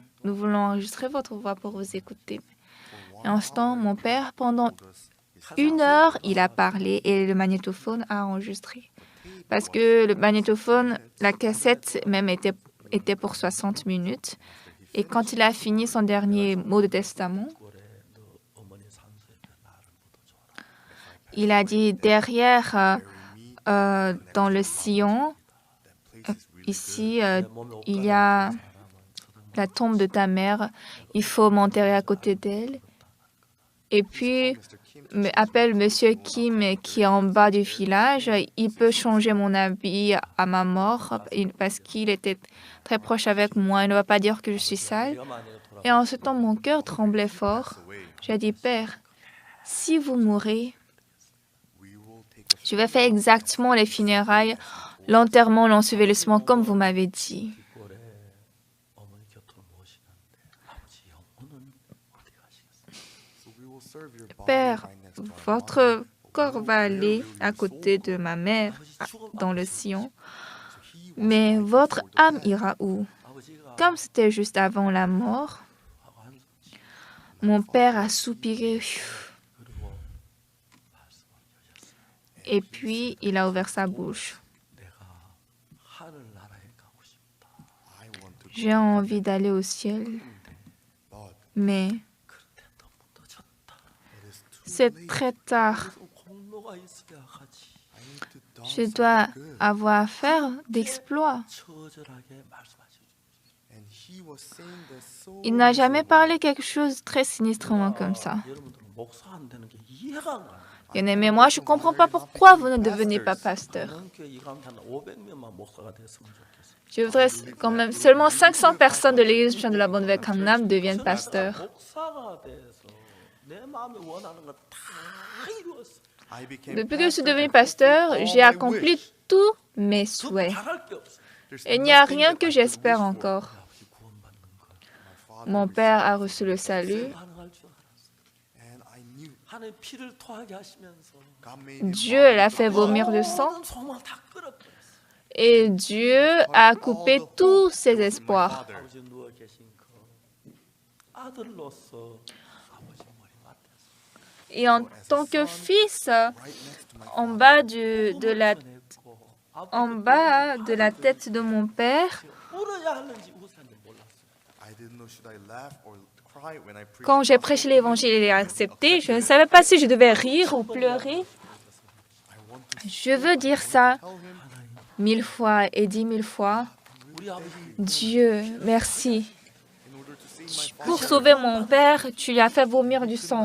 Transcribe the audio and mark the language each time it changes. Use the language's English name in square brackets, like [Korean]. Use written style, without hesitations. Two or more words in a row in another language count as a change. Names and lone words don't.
[French] Nous voulons enregistrer votre voix pour vous écouter. Et en ce temps, mon père, pendant 1 heure, il a parlé et le magnétophone a enregistré. Parce que le magnétophone, la cassette même était pour 60 minutes. Et quand il a fini son dernier mot de testament, [Korean] 꼴에 너 어머니 산소에 나를 묻어줘라. [French] il a dit derrière, dans le sillon, ici, il y a la tombe de ta mère, il faut m'enterrer à côté d'elle. Et puis, appelle Monsieur Kim qui est en bas du village. Il peut changer mon habit à ma mort parce qu'il était très proche avec moi. Il ne va pas dire que je suis sale. [Korean] 네가 만약에 돌아 [French] Et en ce temps, mon cœur tremblait fort. J'ai dit, Père, si vous mourrez, je vais faire exactement les funérailles, l'enterrement, l'ensevelissement, comme vous m'avez dit. [Korean] 꼴에 어머니 곁으로 모시는데 아버지 영혼은 어디 가시겠어요? [French] Père, votre corps va aller à côté de ma mère dans le sillon, mais votre âme ira où? [Korean] 아버지가 [French] Comme c'était juste avant la mort, [Korean] 하고 한숨 [French] mon père a soupiré [Korean] 그리고 말씀하셨어요. [French] et puis il a ouvert sa bouche. [Korean] 내가 하늘나라에 가고 싶다. [French] J'ai envie d'aller au ciel, mais [Korean] 그런데 너무 늦었다. [French] c'est très tard. [Korean] 공로가 있어야 하지. [French] Je dois avoir à faire d'exploits. [Korean] 처절하게 말씀하시죠. [French] Il n'a jamais parlé quelque chose très sinistrement comme ça. [Korean] 여러분들은 목사 안 되는 게 이해가 안 가요. [French] Bien-aimé, moi, je ne comprends pas pourquoi vous ne devenez pas pasteur. [Korean] 많은 교회 이 가운데 한 500명만 목사가 됐으면 좋겠어요. [French] Je voudrais quand même seulement 500 personnes de l'église Chrétienne de la Bonne Nouvelle Gangnam deviennent pasteurs. [Korean] 목사가 돼서 내 마음에 원하는 거 다 이루었어. [French] Depuis que je suis devenu pasteur, j'ai accompli tous mes souhaits. [Korean] 잘할 게 없어. [French] Et il n'y a rien que j'espère encore. [Korean] 아버지 구원받는 거 [French] Mon père a reçu le salut. [Korean] 가능할 줄 알았어. 하나님 피를 토하게 하시면서 [French] Dieu l'a fait vomir le sang. [Korean] 모든 소망 다 끌어버렸어. [French] Et Dieu a coupé tous ses espoirs. [Korean] 아버지 누워 계신 그 아들로서 아버지 머리 맡았어. [French] Et en tant que fils, en bas de la tête de mon père, [Korean] 울어야 하는지 웃었는지 몰랐어. [French] quand j'ai prêché l'évangile et l'ai accepté, je ne savais pas si je devais rire ou pleurer. Je veux dire ça 1000 fois et 10 000 fois. [Korean] 우리 아버지 [French] Dieu, merci. Pour sauver mon père, tu lui as fait vomir du sang.